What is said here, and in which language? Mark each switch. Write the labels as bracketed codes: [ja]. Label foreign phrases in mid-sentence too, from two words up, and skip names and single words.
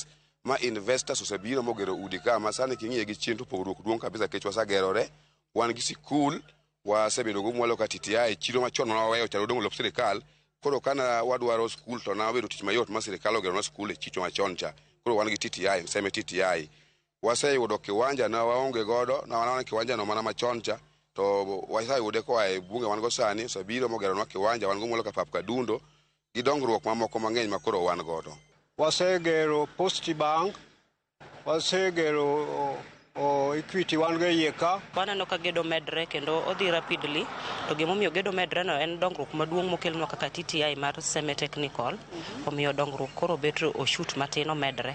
[luo] Ma investors osebiro mogero udi ka ma sani king'iye gi chien to pogruok duong' kabisa kech wasagerore. Wan gi sikul, wasebedo go mwalo ka TTI, chiro machon mana waweyo chalo dong' lop sirikal. Koro kana wadwaro skul to na wabedo tich mayot ma sirikal ogero na skul e chicho machon cha. Koro wan gi TTI, seme TTI. Waseyudo kiwanja na waonge godo, na wana kiwanja no mana machon cha. To waseyude koa e bunge wan go sani, osebiro mogero na kiwanja, wan go mwalo ka pap Kadundo, gi dongruok mamoko mang'eny makoro wan godo. Wasegero Post Bank, wasegero Equity wan go iye ka. Waneno ka gedo medre kendo odhi rapidly, to gimomiyo gedo medre no en dongruok maduong' mokelnwa kaka TTI mar Seme Technical, omiyo dongruok koro bet oshut matino medre.